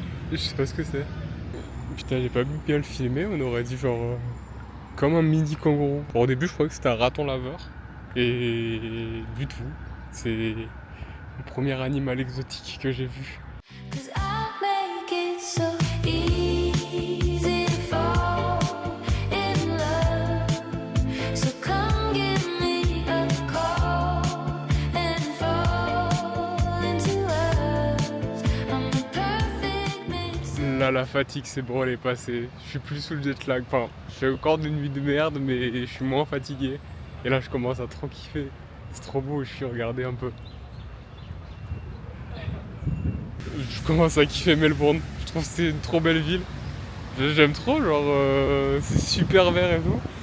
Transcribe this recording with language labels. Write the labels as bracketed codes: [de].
[fr] Je sais pas ce que c'est. Putain, j'ai pas bien le filmer, on aurait dit genre comme un mini kangourou. Bon, au début, je croyais que c'était un raton laveur. Et du tout. C'est le premier animal exotique que j'ai vu. [en] 'Cause I make it so easy to fall in love. So come give me a call and fall into us. I'm the perfect mix. [fr] Là, la fatigue, c'est bon, elle est passée. Je suis plus sous le jet lag. Enfin, je fais encore une nuit de merde, mais je suis moins fatigué. Et là, je commence à trop kiffer. C'est trop beau, je suis regardé un peu. Je commence à kiffer Melbourne. Je trouve que c'est une trop belle ville. J'aime trop, genre, c'est super vert et tout.